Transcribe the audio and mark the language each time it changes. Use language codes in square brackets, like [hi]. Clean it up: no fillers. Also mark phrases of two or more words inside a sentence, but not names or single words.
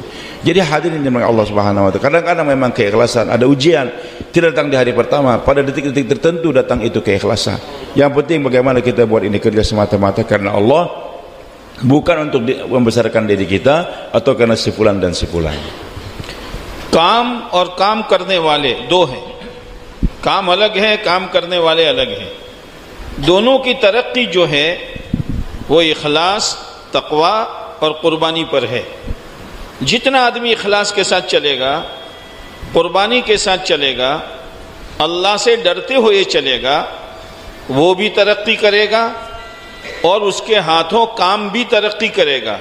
[id] Jadi hadirin dengan [ar] الله سبحانه وتعالى, [id] kadang-kadang memang keikhlasan, ada ujian, tidak datang di hari pertama, pada detik-detik tertentu datang itu keikhlasan. Yang penting bagaimana kita buat ini kerja semata-mata karena Allah, bukan untuk membesarkan diri kita atau karena si fulan dan si fulan. [hi] काम और काम करने वाले दो हैं, काम अलग है, काम करने वाले अलग हैं। दोनों की तरक्की जो है वो इखलास, तकवा और कुर्बानी पर है। जितना आदमी इखलास के साथ चलेगा, कुर्बानी के साथ चलेगा, अल्लाह से डरते हुए चलेगा, वो भी तरक्की करेगा और उसके हाथों काम भी तरक्की करेगा।